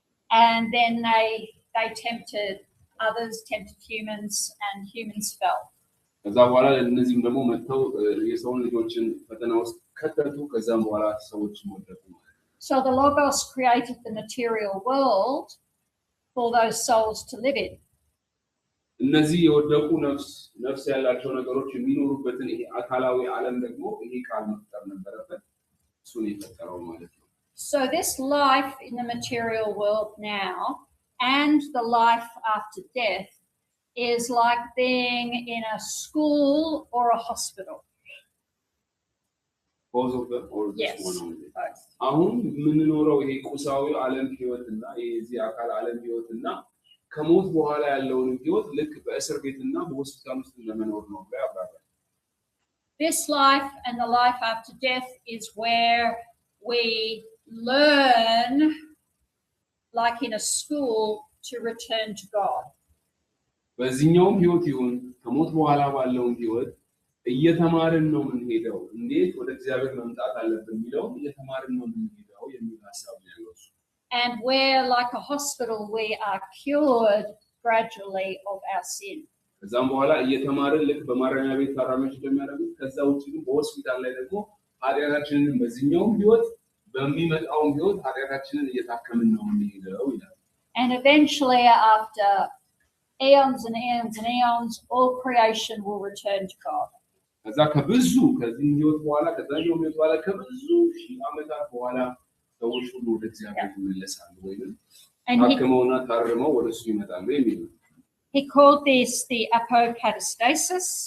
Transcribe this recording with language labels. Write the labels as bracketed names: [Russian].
[English] And then they tempted others, tempted humans, and humans fell. [Amharic] ከዛ በኋላ እነዚህም ደግሞ መጥተው የሰውን ልጆችን ፈተና ውስጥ ከተቱ። ከዛም በኋላ ሰዎች ወደቁ ማለት ነው. [English] So the Logos created the material world for those souls to live in. [Amharic] እነዚህ የወደቁ ነፍስ ያላቸው ነገሮች የሚኖሩበትን ይሄ አካላዊ ዓለም ደግሞ ይሄ ቃል መፍጠር ነበረበት። እሱን የፈጠረው ማለት ነው. [English] So this life in the material world now and the life after death is like being in a school or a hospital. Both of them or yes, one only? both. [Amharic] አሁን የምንኖረው ይሄ ቁሳዊ ዓለም ህይወትና የዚህ አካል ዓለም ህይወትና ከሞት በኋላ ያለውን ህይወት ልክ በእስር ቤትና በሆስፒታል ውስጥ ለመኖር ነው ያባባል. [English] This life and the life after death is where we learn, like in a school, to return to God. [Amharic] በዚህኛውም ህይወት ይሁን ከሞት በኋላ ባለው ህይወት እየተማርን ነው የምንሄደው። እንዴት ወደ እግዚአብሔር መምጣት አለብን የሚለው እየተማርን ነው የምንሄደው የሚል ሐሳብ ነው ያለው። [English] And where, like a hospital, we are cured gradually of our sin. [Amharic] ከዛም በኋላ እየተማርን ልክ በማረሚያ ቤት ታራሚዎች እንደሚያደርጉት ከዛ ውጪ ግን በሆስፒታል ላይ ደግሞ ኃጢአታችንን በዚህኛውም ህይወት በሚመጣውም ህይወት ኃጢአታችንን እየታከምን ነው የምንሄደው ይላል. [English] And eventually, after eons and eons and eons, all creation will return to God. [Amharic] ከዛ ከብዙ ከዚህ ህይወት በኋላ ከዛኛው ህይወት በኋላ ከብዙ ሺህ ዓመታት በኋላ ሰዎች ሁሉ ወደ እግዚአብሔር ይመለሳሉ ወይም ታክመውና ታርመው ወደ እሱ ይመጣሉ የሚል ነው. [English] He called this the apokatastasis.